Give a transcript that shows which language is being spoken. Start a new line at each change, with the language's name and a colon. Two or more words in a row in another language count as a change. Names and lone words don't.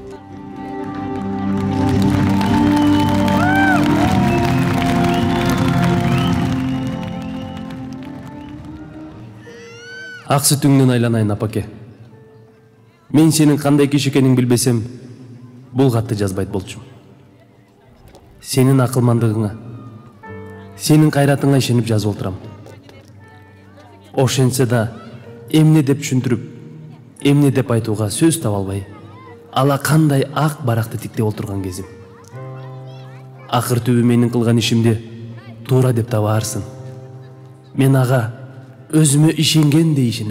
Kazakh: Ақ сүтіңнен айланайын, апаке. Мен сенің қандай кеш екенін білбесем, бұл хатты жазбайт болчумун. Сенің ақылмандығыңа, сенің қайратыңа ишеніп жазып отырам.
Kyrgyz: Ошенсе да эмне деп түшүндүрүп, эмне деп айтууга сөз таба албай, ала кандай ак баракты тиктеп отурган кезим. Акыр түбү менин кылган ишимди туура деп табаарсың. Мен ага өзүмө ишенгендей ишенем.